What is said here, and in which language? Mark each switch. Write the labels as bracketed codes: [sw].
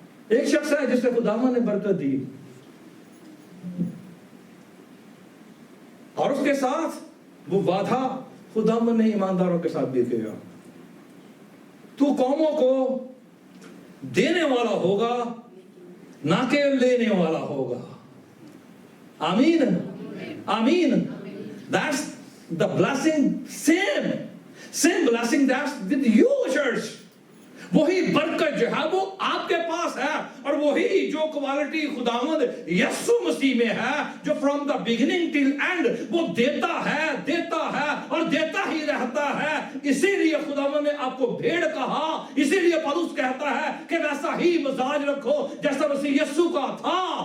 [hi] एक शख्स है जिसे खुदावन ने बरकत दी और उसके साथ वो वादा खुदावन ने ईमानदारों के साथ भी किया, तू कौमों को देने वाला होगा ना कि लेने वाला होगा। आमीन आमीन। [en] That's the blessing, same blessing that's with you church। [hi] वही बरकत जो है वो आपके पास है, और वही जो क्वालिटी खुदावंद यीशु मसीह में है, जो [en] from the beginning till end [hi] वो देता है और देता ही रहता है। इसीलिए खुदावंद ने आपको भेड़ कहा, इसीलिए पौलुस कहता है कि वैसा ही मिजाज रखो जैसा मसीह यीशु का था।